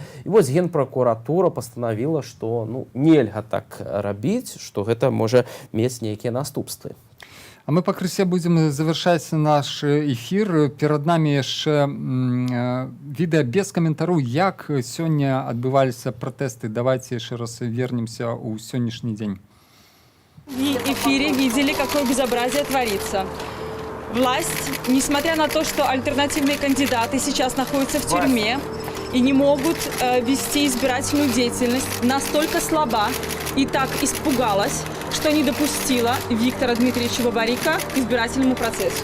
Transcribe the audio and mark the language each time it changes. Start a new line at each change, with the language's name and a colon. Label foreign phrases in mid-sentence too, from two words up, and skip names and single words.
Belarusian: І вось генпракуратура пастанавіла, што нельга так рабіць, што гэта можа мець нейкія наступствы. А мы пакрысе будзем завяршаць наш эфір. Перад намі яшчэ відэа без каментару, як сёння адбываліся пратэсты. Давайте яшчэ раз вернемся ў сённяшні дзень.
Russian: В эфире видели, какое безобразие творится. Власть, несмотря на то, что альтернативные кандидаты сейчас находятся в тюрьме и не могут вести избирательную деятельность, настолько слаба и так испугалась, что не допустила Виктора Дмитриевича Бабарика к избирательному процессу.